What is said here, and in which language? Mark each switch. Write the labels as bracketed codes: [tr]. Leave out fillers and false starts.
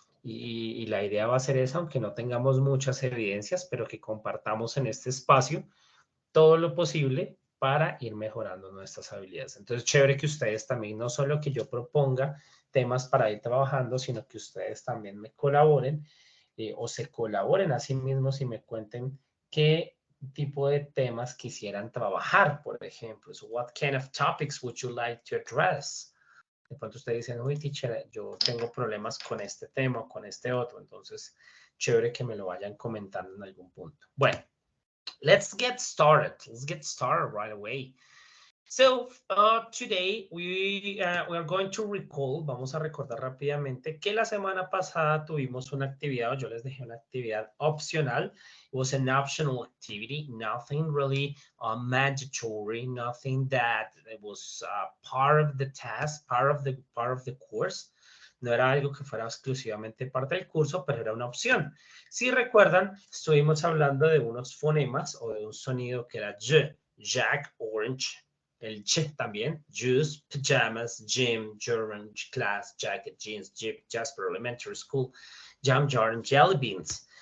[es] Y la idea va a ser esa, aunque no tengamos muchas evidencias, pero que compartamos en este espacio todo lo posible para ir mejorando nuestras habilidades. Entonces, chévere que ustedes también, no solo que yo proponga temas para ir trabajando, sino que ustedes también me colaboren o se colaboren a sí mismos y me cuenten qué tipo de temas quisieran trabajar, por ejemplo. [en] So what kind of topics would you like to address? [es] De pronto ustedes dicen, uy, teacher, yo tengo problemas con este tema o con este otro. Entonces, chévere que me lo vayan comentando en algún punto. Bueno, [en] let's get started. Let's get started right away. So today we are going to recall, [es] vamos a recordar rápidamente que la semana pasada tuvimos una actividad, o yo les dejé una actividad opcional. [en] It was an optional activity, nothing really mandatory, nothing that it was part of the task, part of the course. [es] No era algo que fuera exclusivamente parte del curso, pero era una opción. Si recuerdan, estuvimos hablando de unos fonemas o de un sonido que era J, Jack, Orange, el ch también, juice, pajamas, gym, German, class, jacket, jeans, jeep, Jasper Elementary School, jam jar, and jelly beans.